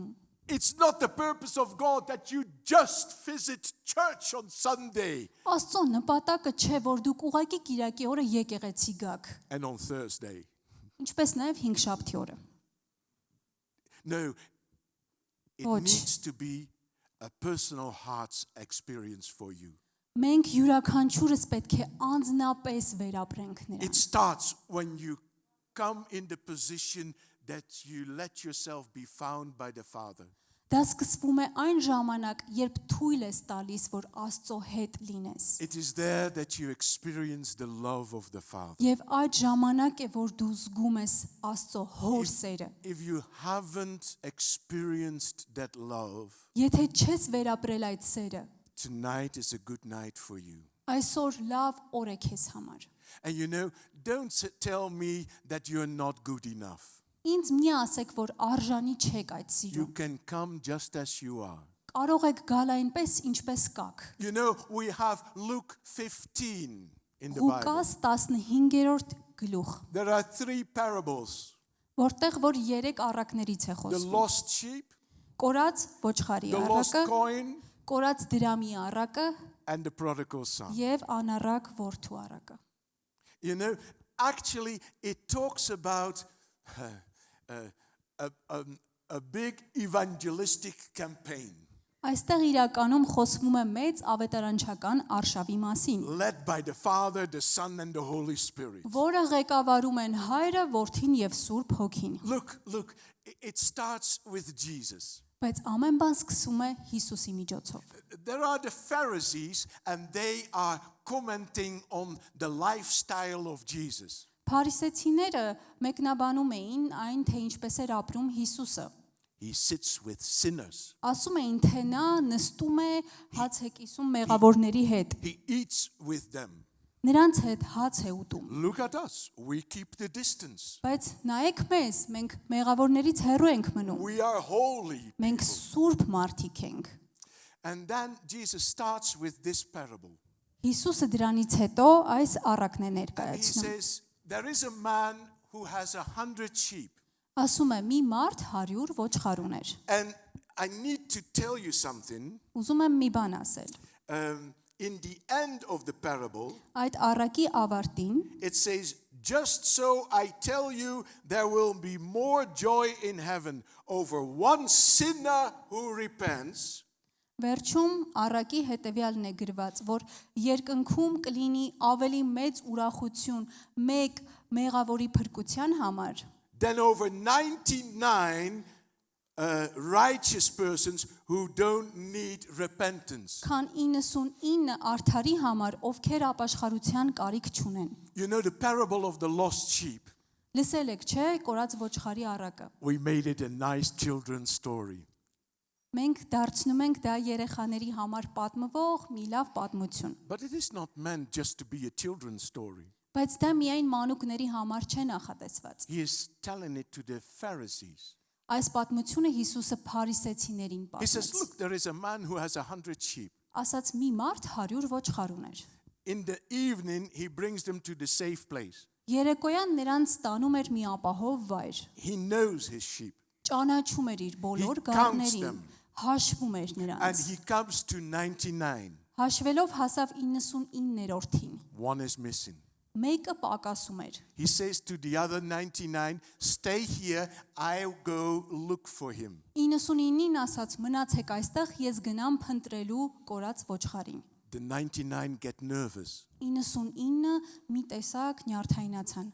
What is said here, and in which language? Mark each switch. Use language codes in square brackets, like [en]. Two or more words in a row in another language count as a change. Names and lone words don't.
[en] It's not the purpose of God that you just visit church on Sunday [hy] Աստծո նպատակը չէ, որ դուք ուղակի կիրակի օրը եկեղեցի գաք, [en] and on Thursday. [hy] ինչպես նաև հինգշաբթի օրը։ [en] No, it [hy] Ոչ. [en] needs to be a personal heart's experience for you. [hy] Մենք յուրաքանչյուրս պետք է անձնապես վերապրենք [en] It [hy] նրան։ [en] starts when you come in the position that you let yourself be found by the Father. [hy] Դա սկսվում է այն ժամանակ, երբ թույլ ես տալիս, որ Աստծո հետ լինես։ [en] It is there that you experience the love of the Father. [hy] Եվ այդ ժամանակ է, որ դու զգում ես Աստծո հոր սերը։ [en] If you haven't experienced that love, [hy] Եթե չես վերապրել այդ սերը, [en] tonight is a good night for you. [hy] այսօր լավ օր է քեզ համար։ [en] And you know, don't tell me that you're not good enough. [hy] Ինձ մի ասեք, որ արժանի չեք այդ [en] You [hy] սիրուն։ [en] can come just as you are. [hy] Կարող եք գալ այնպես, ինչպես կաք։ [en] You know, we have Luke 15 in the Bible. [hy] Ղուկաս 15-րդ գլուխ, [en] There are three parables. [hy] որտեղ որ 3 առակներից է [en] The [hy] խոսվում։ [en] lost sheep, [hy] Կորած ոչխարի [en] the lost [hy] առակը, [en] coin, [hy] կորած դրամի առակը [en] and the prodigal son. [hy] եւ անառակ որդու առակը։ [en] You know, actually, it talks about a big evangelistic campaign [hy] Այստեղ իրականում խոսվում է մեծ ավետարանչական արշավի մասին, [en] led by the Father, the Son, and the Holy Spirit. [hy] որը ղեկավարում են Հայրը, Որդին եւ Սուրբ Հոգին։ [en] Look, it starts with Jesus. [hy] Բայց ամեն բան սկսում է Հիսուսի միջոցով։ [en] There are the Pharisees, and they are commenting on the lifestyle of Jesus. [hy] Փարիսեցիները մեկնաբանում էին այն, թե ինչպես էր ապրում Հիսուսը։ [en] He sits with sinners. [hy] Ասում էին, թե նա նստում է հաց է կիսում մեղավորների հետ։ [en] He eats with them. [hy] Նրանց հետ հաց է ուտում։ [en] Look at us. We keep the distance. [hy] Բայց նայեք մեզ, մենք մեղավորներից հեռու ենք մնում։ [en] We are holy. [hy] Մենք սուրբ մարդիկ ենք։ [en] And then Jesus starts with this parable. [hy] Հիսուսը դրանից հետո այս առակն է [en] He [hy] ներկայացնում։ [en] says, there is a man who has 100 sheep. [hy] Ասում է՝ մի մարդ 100 ոչխար ուներ։ [en] And I need to tell you something. [hy] Ուզում եմ մի բան ասել։ [en] In the end of the parable, [hy] Այդ առակի ավարտին [en] it says, just so I tell you, there will be more joy in heaven over one sinner who repents [hy] վերջում առակի հետևյալն է գրված, որ երկնքում կլինի ավելի մեծ ուրախություն մեկ մեղավորի փրկության համար, [en] than over 99 righteous persons who don't need repentance. [hy] քան 99 արդարի համար, ովքեր ապաշխարության կարիք չունեն։ [en] You know the parable of the lost sheep. [hy] Լսել եք, չէ՞, կորած ոչխարի առակը։ [en] We made it a nice children's story. [hy] Մենք դարձնում ենք դա երեխաների համար պատմվող մի լավ պատմություն։ [en] But it is not meant just to be a children's story. [hy] Բայց դա միայն մանուկների համար չէ նախատեսված։ [en] He is telling it to the Pharisees. [hy] Այս պատմությունը Հիսուսը փարիսեցիներին [en] He says, [hy] պատմեց։ [en] look, there is a man who has 100 sheep. [hy] Ասաց մի մարդ 100 ոչխար ուներ։ [en] In the evening, he brings them to the safe place. [hy] Երեկոյան նրանց տանում էր մի ապահով վայր։ [en] He knows his sheep. [hy] Ճանաչում էր իր բոլոր [en] He counts [hy] գառներին, [en] them. [hy] հաշվում էր [en] And [hy] նրանց։ [en] he comes to 99. [hy] Հաշվելով հասավ 99-րդին։ [en] One is missing. [hy] Մեկը պակասում էր։ [en] He says to the other 99, stay here, I'll go look for him. [hy] 99-ին ասաց մնացեք այստեղ, ես գնամ փնտրելու կորած ոչխարին։ [en] The 99 get nervous. [hy] 99-ը մի տեսակ նյարդայնացան։